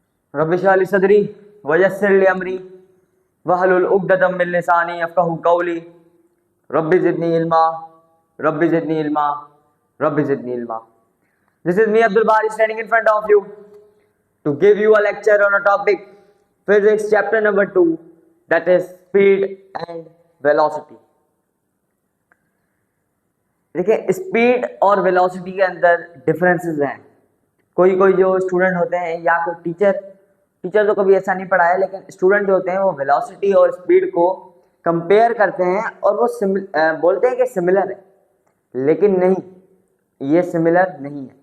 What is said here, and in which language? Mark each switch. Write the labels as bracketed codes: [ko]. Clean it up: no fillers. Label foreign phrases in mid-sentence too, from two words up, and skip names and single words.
[ar] رب اشرح لي صدري ويسر لي أمري واحلل عقدة من لساني يفقهوا قولي رب زدني علما رب زدني علما رب زدني علما रब्बि ज़िदनी इल्मा रब्बि ज़िदनी इल्मा। [en] This is me Abdul Bari standing in front of you to give you a lecture on a topic physics chapter number 2, that is speed and velocity। [hi] देखिए स्पीड और वेलोसिटी के अंदर डिफरेंसेस हैं। कोई कोई जो स्टूडेंट होते हैं या कोई टीचर तो कभी ऐसा नहीं पढ़ाया, लेकिन स्टूडेंट जो होते हैं वो वेलोसिटी और स्पीड को कंपेयर करते हैं और वो बोलते हैं कि सिमिलर है, लेकिन नहीं, ये सिमिलर नहीं है।